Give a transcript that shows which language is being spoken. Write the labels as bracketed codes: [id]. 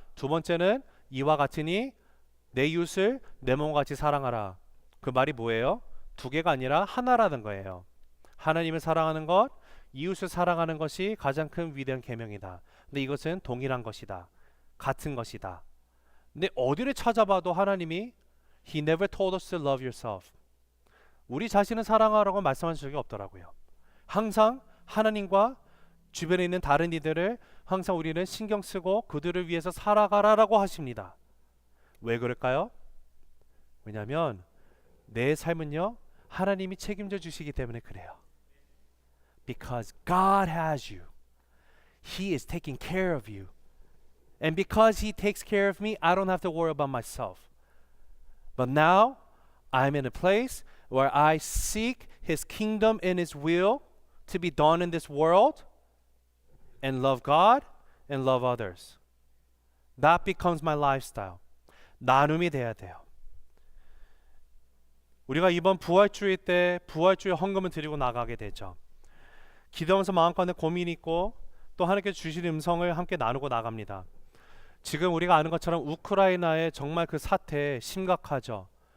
[ko] 두 번째는 이와 같으니 내 이웃을 내 몸과 같이 사랑하라. 그 말이 뭐예요? 두 개가 아니라 하나라는 거예요. 하나님을 사랑하는 것, 이웃을 사랑하는 것이 가장 큰 위대한 계명이다. 근데 이것은 동일한 것이다. 같은 것이다. 근데 어디를 찾아봐도 하나님이 [en] He never told us to love yourself. [ko] 우리 자신을 사랑하라고 말씀하신 적이 없더라고요. 항상 하나님과 주변에 있는 다른 이들을 항상 우리는 신경 쓰고 그들을 위해서 살아가라라고 하십니다. 왜 그럴까요? 왜냐하면 내 삶은요, 하나님이 책임져 주시기 때문에 그래요. [en] Because God has you. He is taking care of you. And because He takes care of me, I don't have to worry about myself. But now, I'm in a place where I seek His kingdom and His will to be done in this world and love God and love others. That becomes my lifestyle. [ko] 나눔이 돼야 돼요. 우리가 이번 부활주의 때 부활주의 헌금을 드리고 나가게 되죠. 기도하면서 마음가운데 고민이 있고 또 하나님께서 주신 음성을 함께 나누고 나갑니다. 지금 우리가 아는 것처럼 우크라이나의 정말 그 사태 심각하죠.